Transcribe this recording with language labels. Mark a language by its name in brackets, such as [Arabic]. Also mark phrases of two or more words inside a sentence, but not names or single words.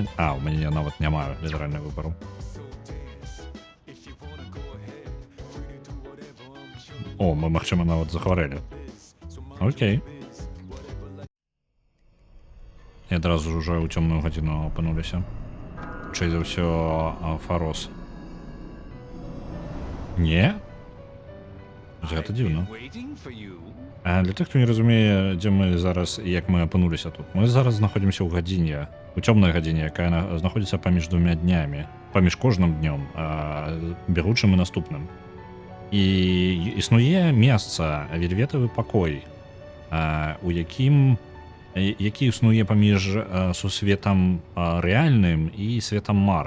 [Belarusian] у мяне нават няма літаральна выбару. О, мы, магчыма, нават захварэлі. Окей. І адразу ж ужо ў цёмную гадзіну апынуліся. Хутчэй за ўсё Фарос. Не? Гэта [English] I've [Belarusian] дзіўна. [English] been waiting for you. [Belarusian] Для тых, хто не разумее, дзе мы зараз і як мы апынуліся тут. Мы зараз знаходзімся ў гадзіне, у цёмнай гадзіне, якая знаходзіцца паміж двумя днямі, паміж кожным днём, бягучым і наступным. І існуе месца, вельветавы пакой, у якім які існуе паміж сусветам рэальным і светам мар.